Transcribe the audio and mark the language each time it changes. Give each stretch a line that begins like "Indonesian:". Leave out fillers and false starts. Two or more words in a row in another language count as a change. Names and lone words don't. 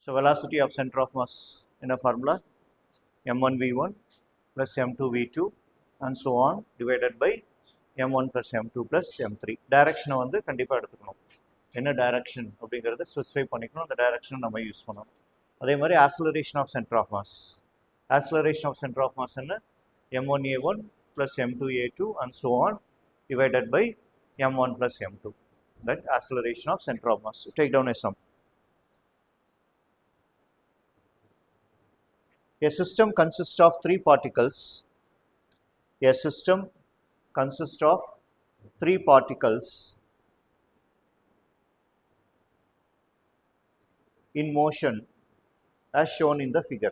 English: So velocity of center of mass in a formula m1 v1 plus m2 v2 and so on divided by m1 plus m2 plus m3.
Tamil: Direction வந்து கண்டிப்பாக எடுத்துக்கணும். என்ன டைரக்ஷன் அப்படிங்கிறத ஸ்பெசிஃபை பண்ணிக்கணும். அந்த டைரக்ஷனை நம்ம யூஸ் பண்ணணும். அதே மாதிரி
English: acceleration of center of mass. acceleration of center of mass என்ன m1a1 plus m2a2 and so on divided by m1 plus m2. That acceleration of center of mass. Take down a sum. A system consists of three particles. A system consists of three particles in motion as shown in the figure.